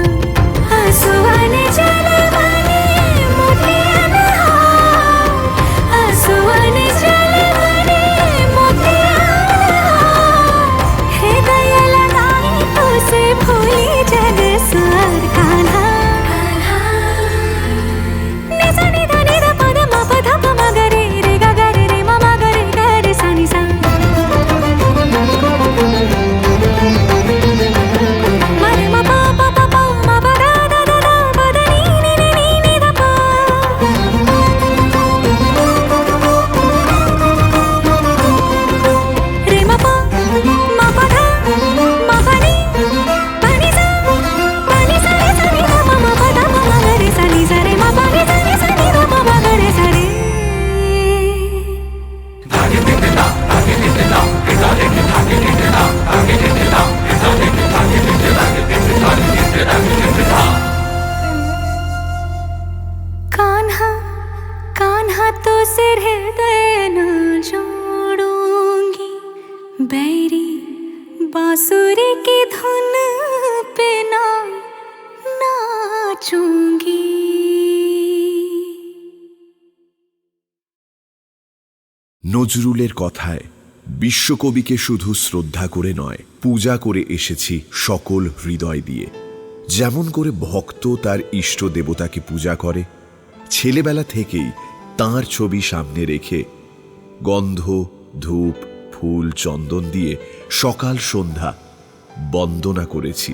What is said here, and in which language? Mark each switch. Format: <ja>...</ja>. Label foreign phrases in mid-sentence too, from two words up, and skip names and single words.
<hi>आंसुअन जलवने मोतियन हार, आंसुअन जलवने मोतियन हार। हृदय लगाई तो से भूली जग स्वर कान्हा। निसा निधा निधा पद म पध प म ग रे रे ग ग रे रे म म ग रे ग रे सा नि सा। म रे म प प प प म प द द द द प द नि नि नि नि नि ध प। रे म प म प ध म प नि प नि सा रे सा नि ध प म प ध प म ग रे सा नि सा रे म प नि सा नि सा नि ध प म ग रे सा रे। कान्हा कान्हा तो सिर हृदय न जोड़ूंगी, बैरी बांसुरी की धुन पे ना नाचूंगी।</hi> <bn>নজরুলের কথায় বিশ্বকবিকে শুধু শ্রদ্ধা করে নয়, পূজা করে এসেছি সকল হৃদয় দিয়ে। যেমন করে ভক্ত তার ইষ্ট দেবতাকে পূজা করে, ছেলেবেলা থেকেই তাঁর ছবি সামনে রেখে গন্ধ, ধূপ, ফুল, চন্দন দিয়ে সকাল সন্ধ্যা বন্দনা করেছি।</bn>